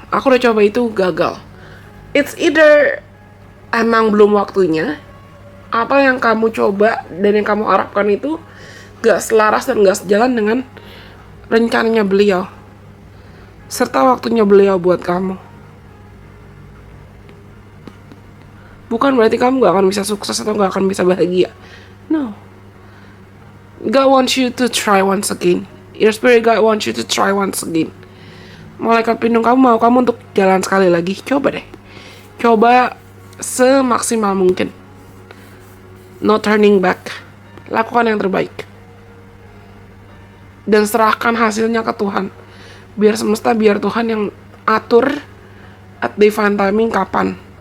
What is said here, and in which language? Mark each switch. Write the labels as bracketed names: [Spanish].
[Indonesian] Aku udah coba itu, gagal. [English] It's either [Indonesian] emang belum waktunya, apa yang kamu coba dan yang kamu harapkan itu gak selaras dan gak sejalan dengan rencananya beliau serta waktunya beliau buat kamu. Bukan berarti kamu gak akan bisa sukses atau gak akan bisa bahagia. [English] No. God wants you to try once again. Your spirit God wants you to try once again. [Indonesian] Malaikat pelindung kamu mau kamu untuk jalan sekali lagi. Coba deh. Coba semaksimal mungkin. [English] No turning back. [Indonesian] Lakukan yang terbaik. Dan serahkan hasilnya ke Tuhan. Biar semesta, biar Tuhan yang atur [English] at divine timing [Indonesian] kapan.